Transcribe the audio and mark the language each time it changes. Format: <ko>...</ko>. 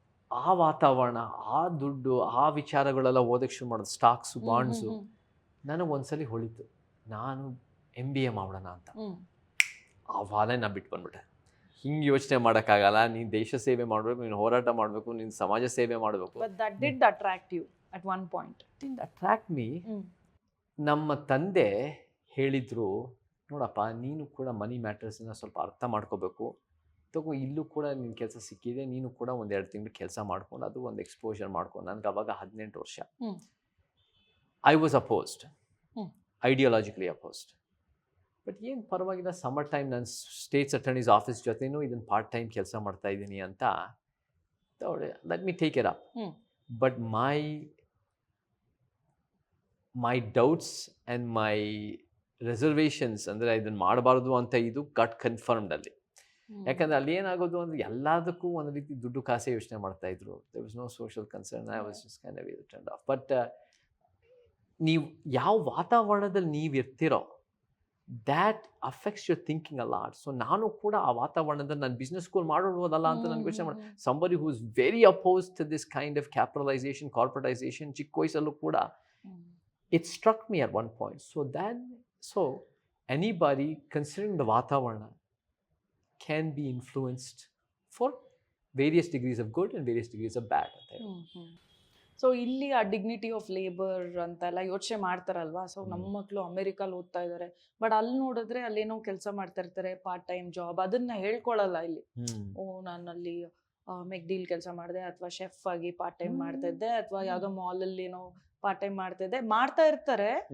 <kn>ಆ ವಾತಾವರಣ, ಆ ದುಡ್ಡು, ಆ ವಿಚಾರಗಳೆಲ್ಲ ಓದಕ್ಕೆ ಶುರು ಮಾಡೋದು, ಸ್ಟಾಕ್ಸು, ಬಾಂಡ್ಸು. ನನಗೆ ಒಂದ್ಸಲಿ ಹೊಳಿತು, ನಾನು MBA ಮಾಡೋಣ ಅಂತ. ಆವಾಗಲೇ ನಾನು ಬಿಟ್ಟು ಬಂದ್ಬಿಟ್ಟೆ. ಹಿಂಗೆ ಯೋಚನೆ ಮಾಡೋಕ್ಕಾಗಲ್ಲ, ನೀನು ದೇಶ ಸೇವೆ ಮಾಡಬೇಕು, ನೀನು ಹೋರಾಟ ಮಾಡಬೇಕು, ನೀನು ಸಮಾಜ ಸೇವೆ ಮಾಡಬೇಕು.</kn> <en>But that did attract you at one point. Didn't attract me.</en> <kn>ನಮ್ಮ ತಂದೆ ಹೇಳಿದ್ರು, ನೋಡಪ್ಪ ನೀನು ಕೂಡ ಮನಿ ಮ್ಯಾಟರ್ಸನ್ನ ಸ್ವಲ್ಪ ಅರ್ಥ ಮಾಡ್ಕೋಬೇಕು, ತಗೋ ಇಲ್ಲೂ ಕೂಡ ನಿನ್ನ ಕೆಲಸ ಸಿಕ್ಕಿದೆ, ನೀನು ಕೂಡ 1-2 ತಿಂಗಳು ಕೆಲಸ ಮಾಡ್ಕೊಂಡು ಅದು ಒಂದು ಎಕ್ಸ್ಪೋಜರ್ ಮಾಡ್ಕೊಂಡು. ನನಗೆ ಅವಾಗ 18 ವರ್ಷ.</kn> <en>I was opposed, ideologically opposed.</en> <kn>But ಏನು ಪರವಾಗಿಲ್ಲ, ಸಮ್ಮರ್ ಟೈಮ್ ನಾನು ಸ್ಟೇಟ್ಸ್ ಅಟರ್ನೀಸ್ ಆಫೀಸ್ ಜೊತೆನೂ ಇದನ್ನು ಪಾರ್ಟ್ ಟೈಮ್ ಕೆಲಸ ಮಾಡ್ತಾ ಇದ್ದೀನಿ ಅಂತ</kn> <en>Let me take it up. But my doubts and my reservations,</en> <kn>ಅಂದರೆ ಇದನ್ನು ಮಾಡಬಾರ್ದು ಅಂತ ಇದು ಗಟ್ ಕನ್ಫರ್ಮ್ಡ್ ಅಲ್ಲಿ. ಯಾಕಂದರೆ ಅಲ್ಲಿ ಏನಾಗೋದು ಅಂದರೆ ಎಲ್ಲದಕ್ಕೂ ಒಂದು ರೀತಿ ದುಡ್ಡು ಕಾಸೆ ಯೋಚನೆ ಮಾಡ್ತಾಯಿದ್ರು.</kn> <en>There was no social concern. I was just kind of turned off. But</en> <kn>ನೀವು ಯಾವ ವಾತಾವರಣದಲ್ಲಿ ನೀವು ಇರ್ತಿರೋ</kn> <en>That affects your thinking a lot.</en> <kn>So ನಾನು ಕೂಡ ಆ ವಾತಾವರಣದಲ್ಲಿ ನಾನು ಬಿಸ್ನೆಸ್ ಸ್ಕೂಲ್ ಮಾಡೋದಲ್ಲ ಅಂತ ನನಗೆ ಯೋಚನೆ ಮಾಡಿ,</kn> <en>Somebody who is very opposed to this kind of capitalization, corporatization.</en> <kn>ಚಿಕ್ಕ ವಯಸ್ಸಲ್ಲೂ ಕೂಡ</kn> <en>it struck me at one point. So anybody considering the vatavana can be influenced for various degrees of good and various degrees of bad.</en> <kn>So ಇಲ್ಲಿ ಆ dignity of labour ಅಂತೆಲ್ಲ ಯೋಚನೆ ಮಾಡ್ತಾರಲ್ವಾ. So ನಮ್ಮ ಮಕ್ಕಳು ಅಮೆರಿಕಲ್ಲಿ ಓದ್ತಾ ಇದ್ದಾರೆ, ಬಟ್ ಅಲ್ಲಿ ನೋಡಿದ್ರೆ ಅಲ್ಲೇನೋ ಕೆಲಸ ಮಾಡ್ತಾ ಇರ್ತಾರೆ, ಪಾರ್ಟ್ ಟೈಮ್ ಜಾಬ್. ಅದನ್ನ ಹೇಳ್ಕೊಳಲ್ಲ ಇಲ್ಲಿ. ನಾನು ಅಲ್ಲಿ ಮೆಕ್ಡೀಲ್ ಕೆಲಸ ಮಾಡಿದೆ, ಅಥವಾ ಶೆಫ್ ಆಗಿ ಪಾರ್ಟ್ ಟೈಮ್ ಮಾಡ್ತಾ ಇದ್ದೆ, ಅಥವಾ ಯಾವುದೋ ಮಾಲಲ್ಲಿ ಏನೋ ಪಾರ್ಟ್ ಟೈಮ್ ಮಾಡ್ತಾ ಇರ್ತಾರೆ.</kn>